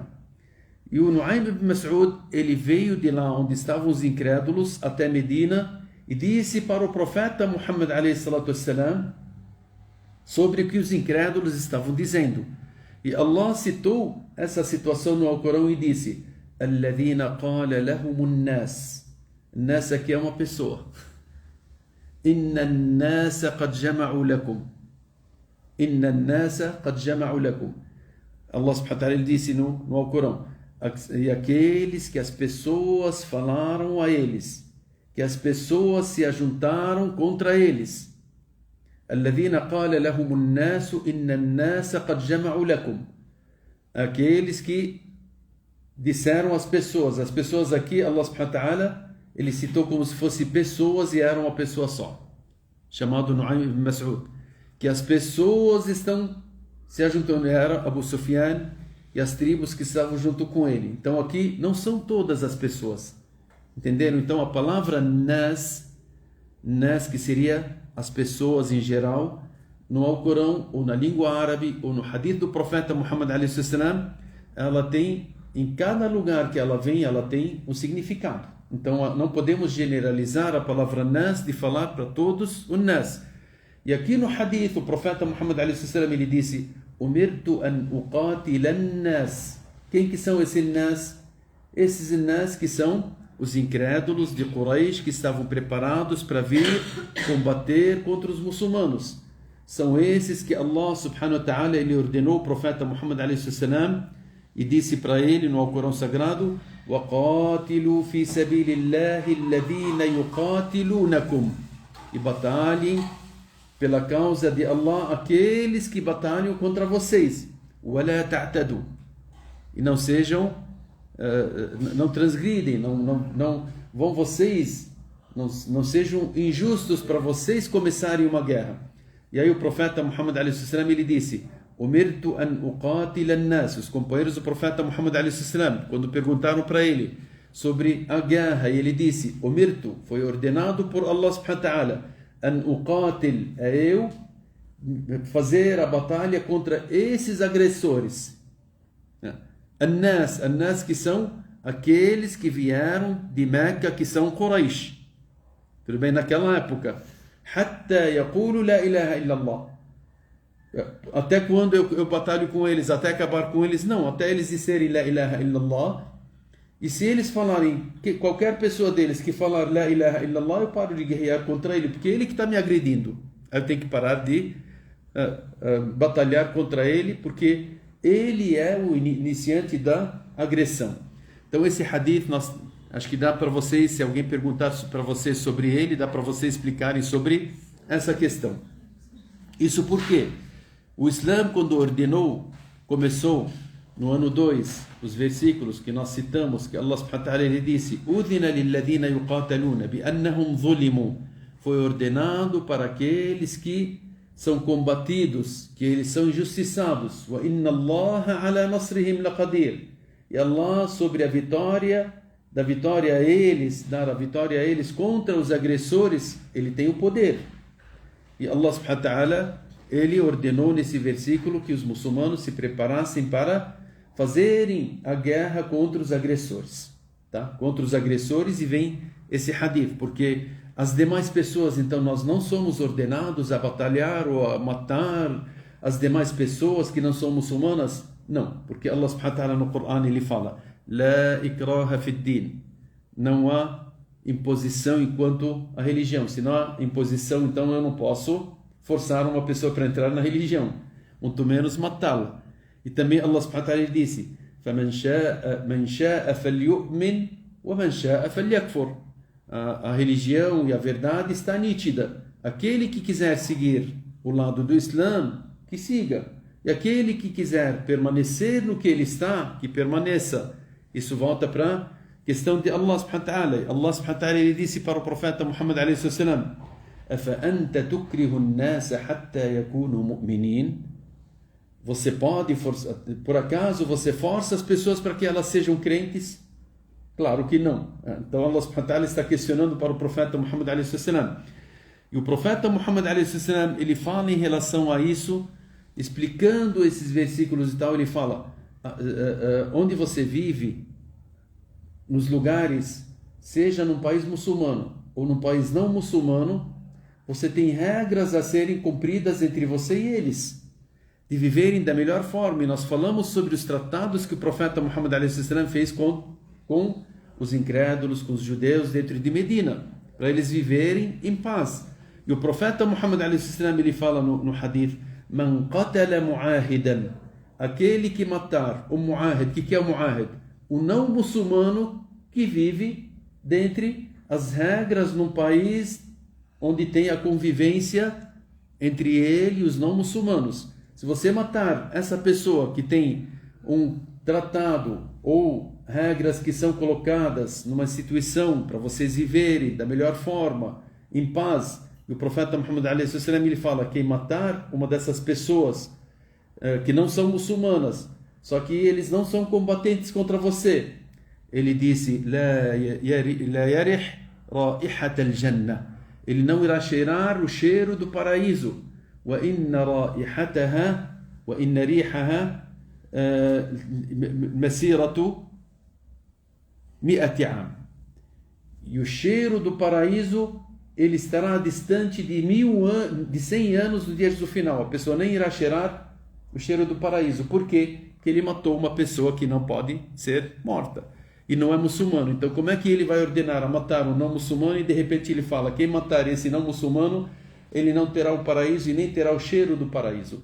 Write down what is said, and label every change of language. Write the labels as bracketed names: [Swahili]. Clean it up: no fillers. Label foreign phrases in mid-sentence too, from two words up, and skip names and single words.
[Portuguese] E o Nu'aym ibn Mas'ud, ele veio de lá onde estavam os incrédulos até Medina e disse para o profeta Muhammad a.s. sobre o que os incrédulos estavam dizendo. E Allah citou essa situação no Alcorão e disse: [Arabic] الَّذِينَ قَالَ لَهُمُ النَّاسِ. [Portuguese] Nessa aqui é uma pessoa. [Arabic] إن الناس قد جمعوا لكم. إن الناس قد جمعوا لكم. [Portuguese] Allah [Arabic] سبحانه وتعالى [Portuguese] ele disse no Alcorão, e aqueles que as pessoas falaram a eles, que as pessoas se ajuntaram contra eles. [Arabic] الذين قال لهم الناس إن الناس قد جمعوا لكم. [Portuguese] Aqueles que disseram às pessoas aqui, Allah [Arabic] سبحانه وتعالى, [Portuguese] ele citou como se fossem pessoas e eram uma pessoa só, chamado Nu'aym ibn Mas'ud, que as pessoas estão se ajuntando, era Abu Sufyan e as tribos que estavam junto com ele. Então aqui não são todas as pessoas, entenderam? Então a palavra nas, que seria as pessoas em geral, no Alcorão, ou na língua árabe, ou no hadith do profeta Muhammad [Arabic] عليه السلام, [Portuguese] ela tem, em cada lugar que ela vem, ela tem um significado. Então não podemos generalizar a palavra nas de falar para todos o nas. E aqui no hadith o profeta Muhammad [Arabic] عليه السلام [Portuguese] ele disse: [Arabic] "أمرت أن أقاتل الناس". [Portuguese] Quem que são esses nas? Esses nas que são os incrédulos de Quraysh que estavam preparados para vir combater contra os muçulmanos. São esses que Allah [Arabic] سبحانه وتعالى [Portuguese] ele ordenou o profeta Muhammad [Arabic] عليه السلام [Portuguese] e disse para ele no Alcorão Sagrado: [Arabic] وَقَاتِلُوا فِي سَبِيلِ اللَّهِ الَّذِينَ يُقَاتِلُونَكُمْ. [Portuguese] E batalhem pela causa de Allah aqueles que batalham contra vocês. [Arabic] وَلَا تَعْتَدُوا. [Portuguese] E não sejam, não transgridem, não vão vocês, não sejam injustos para vocês começarem uma guerra. E aí o profeta Muhammad [Arabic] عليه السلام [Portuguese] ele disse: [Arabic] "أمرت أن أقاتل الناس". [Portuguese] Os companheiros do profeta Muhammad [Arabic] عليه السلام, [Portuguese] quando perguntaram para ele sobre a guerra, ele disse: "Umirtu", foi ordenado por Allah [Arabic] سبحانه وتعالى, "أن أقاتل", [Portuguese] eu fazer a batalha contra esses agressores. An-nas que são aqueles que vieram de Meca, que são Quraysh. Tudo bem, naquela época. [Arabic] حتى يقولوا لا إله إلا الله. [Portuguese] Até quando eu batalho com eles? Até acabar com eles? Não, até eles disserem [Arabic] لا إله إلا الله. [Portuguese] E se eles falarem, qualquer pessoa deles que falar [Arabic] لا إله إلا الله, [Portuguese] eu paro de guerrear contra ele, porque ele que está me agredindo. Eu tenho que parar de batalhar contra ele, porque ele é o iniciante da agressão. Então esse hadith, acho que dá para vocês, se alguém perguntar para vocês sobre ele, dá para vocês explicarem sobre essa questão. Isso porque o Islã, quando ordenou, começou no ano 2, os versículos que nós citamos, que Allah [Arabic] سبحانه وتعالى [Portuguese] ele disse: [Arabic] "أذن للذين يقاتلون بأنهم ظلموا". [Portuguese] Foi ordenado para aqueles que são combatidos, que eles são injustiçados. [Arabic] "وإن الله على نصرهم لقدير". [Portuguese] E Allah sobre a vitória, dar a vitória a eles contra os agressores, ele tem o poder. E Allah [Arabic] سبحانه وتعالى, [Portuguese] ele ordenou nesse versículo que os muçulmanos se preparassem para fazerem a guerra contra os agressores, tá? Contra os agressores, e vem esse hadith, porque as demais pessoas, então nós não somos ordenados a batalhar ou a matar as demais pessoas que não são muçulmanas? Não, porque Allah [Arabic] سبحانه وتعالى [Portuguese] no Corão ele fala: [Arabic] "لا إكراه في الدين". [Portuguese] Não há imposição enquanto a religião. Se não há imposição, então eu não posso forçar uma pessoa para entrar na religião, muito menos matá-la. E também Allah [Arabic] سبحانه وتعالى [Portuguese] disse: [Arabic] "فمن شاء فليؤمن ومن شاء فليكفر". [Portuguese] A religião e a verdade está nítida. Aquele que quiser seguir o lado do Islã, que siga. E aquele que quiser permanecer no que ele está, que permaneça. Isso volta para a questão de Allah [Arabic] سبحانه وتعالى. [Portuguese] Allah [Arabic] سبحانه وتعالى [Portuguese] ele disse para o profeta Muhammad [Arabic] عليه السلام: "أفأنت تكره الناس حتى يكونوا مؤمنين?". [Portuguese] Você pode forçar, por acaso você força as pessoas para que elas sejam crentes? Claro que não. Então Allah [Arabic] سبحانه وتعالى [Portuguese] está questionando para o profeta Muhammad [Arabic] عليه السلام. [Portuguese] E o profeta Muhammad [Arabic] عليه السلام, [Portuguese] ele fala em relação a isso, explicando esses versículos e tal, ele fala: onde você vive, nos lugares, seja num país muçulmano ou num país não muçulmano, você tem regras a serem cumpridas entre você e eles, de viverem da melhor forma. E nós falamos sobre os tratados que o profeta Muhammad a.s. fez com os incrédulos, com os judeus dentro de Medina, para eles viverem em paz. E o profeta Muhammad a.s. ele fala no hadith: [Arabic] من قتل معاهدا, [Portuguese] aquele que matar o mu'ahid. O que é o mu'ahid? O não muçulmano que vive dentre as regras num país onde tem a convivência entre ele e os não muçulmanos. Se você matar essa pessoa que tem um tratado ou regras que são colocadas numa instituição para vocês viverem da melhor forma, em paz, e o profeta Muhammad a.s. ele fala: quem matar uma dessas pessoas que não são muçulmanas, só que eles não são combatentes contra você, ele disse: [Arabic] لا يرح رائحة الجنة, [Portuguese] ele não irá cheirar o cheiro do paraíso. [Arabic] وإن رائحتها وإن ريحها مسيرة 100 عام. [Portuguese] E o cheiro do paraíso, ele estará distante de 100 anos do dia do final. A pessoa nem irá cheirar o cheiro do paraíso. Por quê? Porque ele matou uma pessoa que não pode ser morta e não é muçulmano. Então, como é que ele vai ordenar a matar um não muçulmano e de repente ele fala: quem matar esse não muçulmano, ele não terá o paraíso e nem terá o cheiro do paraíso.